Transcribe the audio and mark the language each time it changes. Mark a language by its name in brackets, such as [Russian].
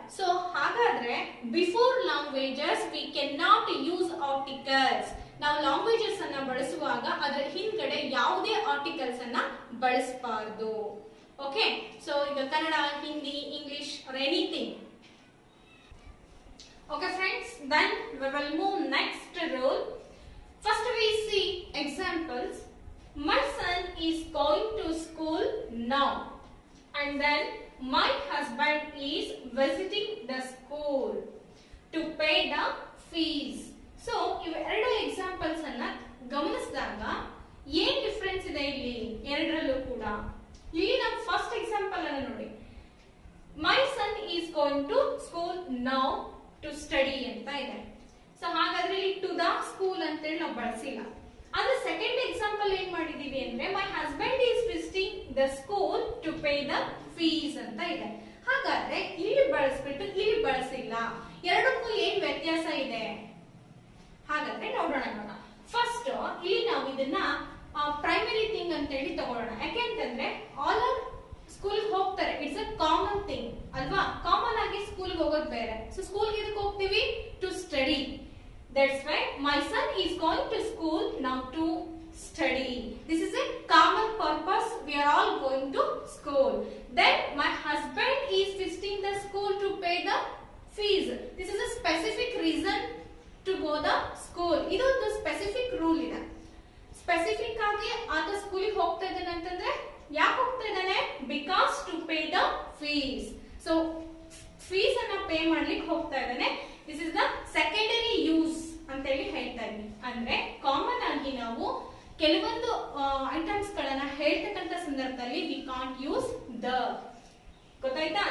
[English] So ಹಾಗಾದ್ರೆ before languages we can not use articles. [Kannada] ನಾವು languages ಅನ್ನ ಬಳಸುವಾಗ ಅದರ ಹಿಂದ್ಗಡೆ ಯಾವುದೇ ಆರ್ಟಿಕಲ್ಸ್ ಅನ್ನ ಬಳಸಬಾರದು. ಓಕೆ, ಸೊ ಈಗ Kannada, Hindi, English or anything. [English] Okay friends, then we will move next rule. First we see examples. My son is going to school now, and then my husband is visiting the school to pay the fees. [Kannada] So ಇವೆರಡು examples ಅನ್ನ ಗಮನಿಸಿದಾಗ ಏನ್ difference ಇದೆ ಇಲ್ಲಿ ಎರಡರಲ್ಲೂ ಕೂಡ. ಇಲ್ಲಿ ನಾವು ಫಸ್ಟ್ ಎಕ್ಸಾಂಪಲ್ ಅನ್ನು ನೋಡಿ, [English] my son is going to school now to study [Kannada] ಅಂತ ಇದೆ. ಸೊ ಹಾಗಾದ್ರೆ ಇಲ್ಲಿ ಟು ದ ಸ್ಕೂಲ್ ಅಂತ ಹೇಳಿ ನಾವು ಬಳಸಿಲ್ಲ. ಆದ್ರೆ ಸೆಕೆಂಡ್ ಎಕ್ಸಾಂಪಲ್ ಏನ್ ಮಾಡಿದೀವಿ ಅಂದ್ರೆ, [English] my husband is visiting the school to pay the fees [Kannada] ಅಂತ ಇದೆ. ಹಾಗಾದ್ರೆ ಇಲ್ಲಿ ಬಳಸ್ಬಿಟ್ಟು ಇಲ್ಲಿ ಬಳಸಿಲ್ಲ. ಎರಡಕ್ಕೂ ಏನ್ ವ್ಯತ್ಯಾಸ ಇದೆ ಹಾಗಾದ್ರೆ ನೋಡೋಣ. ಫಸ್ಟ್ ಇಲ್ಲಿ ನಾವು ಇದನ್ನ ಪ್ರೈಮರಿ ಥಿಂಗ್ ಅಂತ ಹೇಳಿ ತಗೊಳ್ಳೋಣ. ಯಾಕೆಂತಂದ್ರೆ [English] All are school ಹೋಗ್ತಾರೆ, it's a common thing ಅಲ್ವಾ. [Kannada] ಕಾಮನ್ ಆಗಿ ಸ್ಕೂಲ್ ಹೋಗೋದು ಬೇರೆ. ಸೊ ಸ್ಕೂಲ್ ಗೆ ಇದಕ್ಕೆ ಹೋಗ್ತೀವಿ, to study. [English] That's why my son is going to school now to study. This is a common purpose. We are all going to school. Then my husband is visiting the school to pay the fees. This is a specific reason to go the school. [Kannada] ಇದು ಒಂದು specific rule ಇದೆ. Specific ಆಗಿ ಆತ ಸ್ಕೂಲಿಗೆ ಹೋಗ್ತಾ ಇದ್ದಾನೆ ಅಂತಂದ್ರೆ ಯಾಕೆ ಹೋಗ್ತಾ ಇದ್ದಾನೆ, because to pay the fees. So fees ಅನ್ನ ಪೇ ಮಾಡ್ಲಿಕ್ಕೆ ಹೋಗ್ತಾ ಇದ್ದಾನೆ. This is the secondary use ಅಂತ ಹೇಳಿ ಹೇಳ್ತಾ ಇದ್ವಿ. ಅಂದ್ರೆ ಕಾಮನ್ ಆಗಿ ನಾವು ಕೆಲವೊಂದು ಐಟಮ್ಸ್ ಗಳನ್ನ ಹೇಳ್ತಕ್ಕಂತ ಸಂದರ್ಭದಲ್ಲಿ [English] We can't use the. [Kannada] ಗೊತ್ತಾಯ್ತಾ?